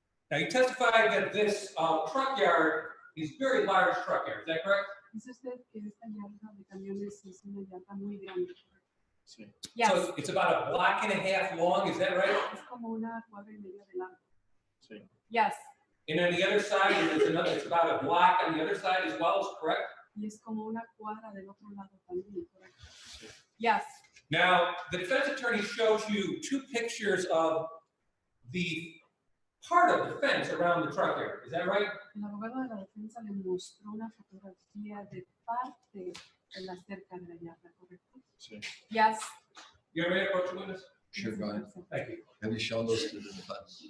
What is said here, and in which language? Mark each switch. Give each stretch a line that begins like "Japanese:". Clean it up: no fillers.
English: Now, you testified that this truck yard is very large truck yard, is that correct?
Spanish: Dice usted que esta yarda de camiones es una yarda muy grande. Sí.
English: Yes. So it's about a block and a half long, is that right?
Spanish: Es como una cuadra y media de largo. Sí.
English: Yes. And on the other side, it's about a block on the other side as well, is correct?
Spanish: Y es como una cuadra del otro lado también, correcto.
English: Yes. Now, the defense attorney shows you two pictures of the part of the fence around the truck yard, is that right?
Spanish: El abogado de la defensa le mostró una fotografía de parte de la cerca de la yarda, ¿correcto? Sí.
English: Yes. You ready to approach the witness? Sure, go ahead. Thank you. Have you shown those to the defense?